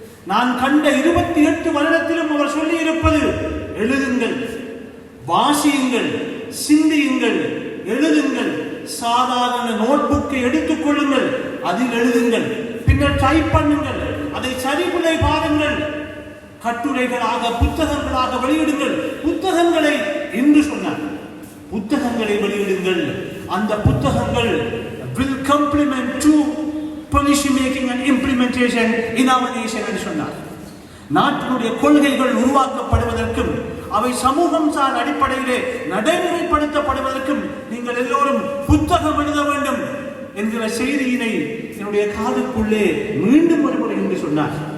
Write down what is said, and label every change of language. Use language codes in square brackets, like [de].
[ta] நான் கண்ட 28 வருடத்திலும் அவர் சொல்லி இருப்பது, எழுதுங்கள், வாசியுங்கள், சிந்தியுங்கள், எழுதுங்கள், சாதாரண நோட்புக்கை எடுத்துக் கொள்ளுங்கள், அதில் எழுதுங்கள், பின்னர் டைப் பண்ணுங்கள், அதை சரிபுலை பாருங்கள், கட்டுரைகளாக புத்தகங்களாக வெளியிடுங்கள். புத்தகங்களை என்று சொன்னார், புத்தகங்களை வெளியிடுங்கள். அந்த புத்தகங்கள் [en] will complement to policy making and implementation in our nation [ta] என்று சொன்னார். நாட்டினுடைய கொள்கைகள் உருவாக்கப்படுவதற்கும் அவை சமூகம் சார் அடிப்படையிலே நடைமுறைப்படுத்தப்படுவதற்கும் நீங்கள் எல்லோரும் புத்தகம் எழுத வேண்டும் என்கிற செய்தியினை என்னுடைய காதுக்குள்ளே மீண்டும் ஒருமுறை என்று சொன்னார்.